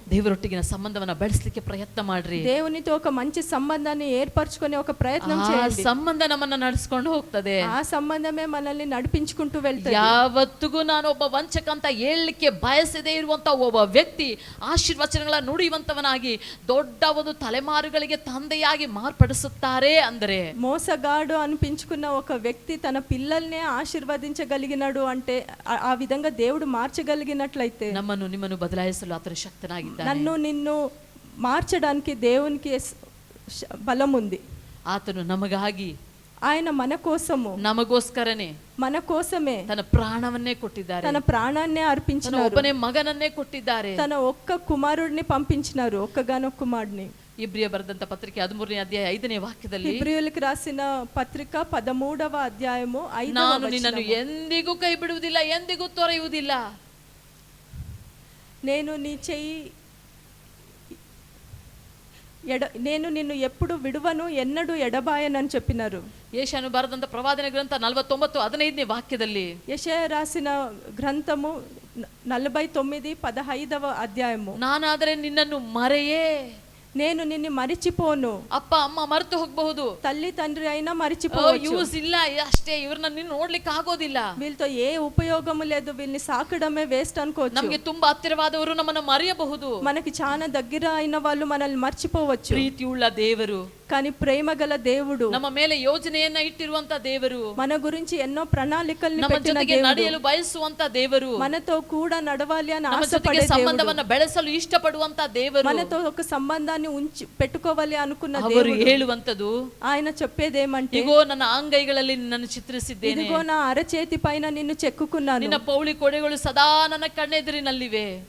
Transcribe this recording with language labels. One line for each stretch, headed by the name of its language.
Kannada: ದೇವರೊಟ್ಟಿಗಿನ ಸಂಬಂಧವನ್ನ ಬೆಳೆಸಲಿಕ್ಕೆ ಪ್ರಯತ್ನ ಮಾಡ್ರಿ.
Telugu: దేవునితో ఒక మంచి సంబంధాన్ని ఏర్పరచుకునే ఒక ప్రయత్నం చేయండి.
Kannada: ಸಂಬಂಧ ನಮ್ಮನ್ನ ನಡೆಸ್ಕೊಂಡು ಹೋಗ್ತದೆ.
Telugu: ఆ సంబంధమే మనల్ని నడిపించుకుంటూ వెళ్తుంది.
Kannada: ಯಾವತ್ತಿಗೂ ನಾನು ಒಬ್ಬ ವಂಚಕ ಅಂತ ಹೇಳಲಿಕ್ಕೆ ಬಯಸದೇ ಇರುವಂತ ಒಬ್ಬ ವ್ಯಕ್ತಿ ಆಶೀರ್ವಚನಗಳ ನುಡಿಯುವಂತವನಾಗಿ ದೊಡ್ಡ ಒಂದು ತಲೆಮಾರುಗಳಿಗೆ ತಂದೆಯಾಗಿ ಮಾರ್ಪಡಿಸುತ್ತಾರೆ ಅಂದರೆ,
Telugu: మోసగాడు అనిపించుకున్న ఒక వ్యక్తి తన పిల్లల్నే ఆశీర్వదించగలిగినాడు అంటే ఆ విధంగా దేవుడు మార్చగలిగినట్లయితే
Kannada: ನಮ್ಮನ್ನು ನಿಮ್ಮನ್ನು ಬದಲಾಯಿಸಲು ಆತನು ಶಕ್ತನಾಗಿದ್ದಾನೆ.
Telugu: నన్ను నిన్ను మార్చడానికి దేవునికి బలం ఉంది.
Kannada: ಆತನು ನಮಗಾಗಿ,
Telugu: ఆయన మన కోసము,
Kannada: ನಮಗೋಸ್ಕರನೇ,
Telugu: మన కోసమే
Kannada: ತನ್ನ ಪ್ರಾಣವನ್ನೇ ಕೊಟ್ಟಿದ್ದಾರೆ.
Telugu: తన ప్రాణాన్నే అర్పించినారు.
Kannada: ಒಬ್ಬನೇ ಮಗನನ್ನೇ ಕೊಟ್ಟಿದ್ದಾರೆ.
Telugu: తన ఒక్క కుమారుడిని పంపించినారు, ఒక్కగానొక్క కుమారుడిని.
Kannada: ಇಬ್ರಿಯ ಬರೆದಂತ ಪತ್ರಿಕೆ 13ನೇ ಅಧ್ಯಾಯ 5ನೇ ವಾಕ್ಯದಲ್ಲಿ,
Telugu: ಇಬ್ರಿಯರಿಗೆ ರಾಸಿನ ಪತ್ರಿಕ 13వ ಅಧ್ಯಾಯము 5వ
Kannada: ನಾನು ನಿನ್ನನ್ನು
Telugu: ವಚನము.
Kannada: ಎಂದಿಗೂ ಕೈ ಬಿಡುವುದಿಲ್ಲ, ಎಂದಿಗೂ ತೊರೆಯುವುದಿಲ್ಲ.
Telugu: నేను నీ చెయ్యి నేను నిన్ను ఎప్పుడు విడువను ఎన్నడూ ఎడబాయనని చెప్పినారు.
Kannada: ಯೆಶಾಯನು ಬರೆದಂತ ಪ್ರವಾದನೆ ಗ್ರಂಥ 49:15ನೇ ವಾಕ್ಯದಲ್ಲಿ,
Telugu: ಯೆಶಾಯ ರಾಸಿನ ಗ್ರಂಥము 49:15వ ಅಧ್ಯಾಯము,
Kannada: ನಾನಾದರೆ ನಿನ್ನನ್ನು ಮರೆಯೇ,
Telugu: నేను నిన్ను మరిచిపోను.
Kannada: ಅಪ್ಪ ಅಮ್ಮ ಮರೆತು ಹೋಗಬಹುದು,
Telugu: తల్లి తండ్రి అయినా మరిచిపోవచ్చు.
Kannada: ಯೂಸ್ ಇಲ್ಲ, ಅಷ್ಟೇ, ಇವ್ರನ್ನ ನೀನು ನೋಡ್ಲಿಕ್ಕೆ ಆಗೋದಿಲ್ಲ,
Telugu: వీళ్ళతో ఏ ఉపయోగము లేదు, వీళ్ళని సాకడమే వేస్ట్ అనుకోవచ్చు.
Kannada: ನಮಗೆ ತುಂಬಾ ಹತ್ತಿರವಾದವರು ನಮ್ಮನ್ನು ಮರೆಯಬಹುದು,
Telugu: మనకి చాలా దగ్గర అయిన వాళ్ళు మనల్ని మర్చిపోవచ్చు.
Kannada: ಪ್ರೀತಿಯುಳ್ಳ ದೇವರು,
Telugu: కానీ ప్రేమ గల దేవుడు,
Kannada: ನಮ್ಮ ಮೇಲೆ ಯೋಜನೆಯನ್ನ ಇಟ್ಟಿರುವಂತ ದೇವರು,
Telugu: మన గురించి ఎన్నో ప్రణాళికల్ని
Kannada: ನಮ್ಮ
Telugu: పెట్టిన
Kannada: ಜೊತೆಗೆ
Telugu: దేవుడు,
Kannada: ನಡೆಯಲು ಬಯಸುವಂತ ದೇವರು,
Telugu: మనతో కూడా నడవాలి అని
Kannada: ನಮ್ಮ ಜೊತೆಗೆ
Telugu: ఆశపడే దేవుడు,
Kannada: ಸಂಬಂಧವನ್ನ ಬೆಳೆಸಲು ಇಷ್ಟಪಡುವಂತ ದೇವರು,
Telugu: మనతో ఒక సంబంధాన్ని పెట్టుకోవాలి అనుకున్న
Kannada: ಅವರು
Telugu: దేవుడు.
Kannada: ಹೇಳುವಂತದ್ದು,
Telugu: ఆయన చెప్పేదేమంటే,
Kannada: ಇಗೋ ನನ್ನ ಅಂಗೈಗಳಲ್ಲಿ ನಿನ್ನನ್ನು ಚಿತ್ರಿಸಿದ್ದೇನೆ,
Telugu: ఇదిగో నా అరచేతి పైన నిన్ను చెక్కుకున్నాను,
Kannada: ನಿನ್ನ ಪೌಳಿ ಕೊಡೆಗಳು ಸದಾ ನನ್ನ ಕಣ್ಣೆದುರಿನಲ್ಲಿವೆ,